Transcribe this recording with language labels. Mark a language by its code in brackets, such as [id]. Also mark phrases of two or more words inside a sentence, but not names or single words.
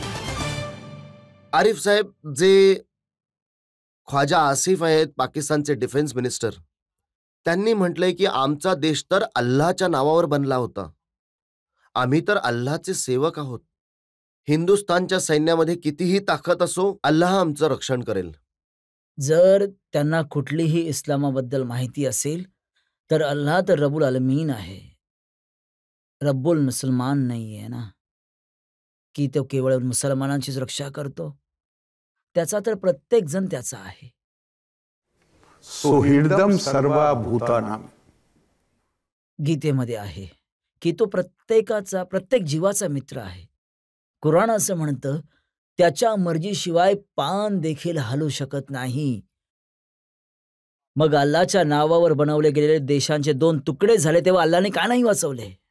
[mr] आरिफ साहेब, जे ख्वाजा आसिफ आहेत पाकिस्तानचे डिफेन्स मिनिस्टर, त्यांनी म्हटलंय की आमचा देश तर अल्लाच्या नावावर बनला होता. आम्ही तर अल्लाचे सेवक आहोत. हिंदुस्थानच्या सैन्यामध्ये कितीही ताकद असो, अल्लाह आमचं रक्षण करेल. जर त्यांना कुठलीही इस्लामाबद्दल माहिती असेल तर अल्लाह तर [ar] رب العالمين [mr] आहे, [ar] رب المسلمين [mr] नाही आहे ना, की तो केवळ मुसलमानांचीच रक्षा करतो. त्याचा तर प्रत्येक जण त्याचा आहे. [sa] सुहृदम सर्वा भूतानाम. [mr] गीतेमध्ये आहे की तो प्रत्येक जीवाचा मित्र आहे. कुराण असं म्हणतं, त्याच्या मर्जीशिवाय पान देखील हलू शकत नाही. मग अल्लाच्या नावावर बनवले गेलेले देशांचे 2 तुकडे झाले, तेव्हा अल्लाने का नाही वाचवले?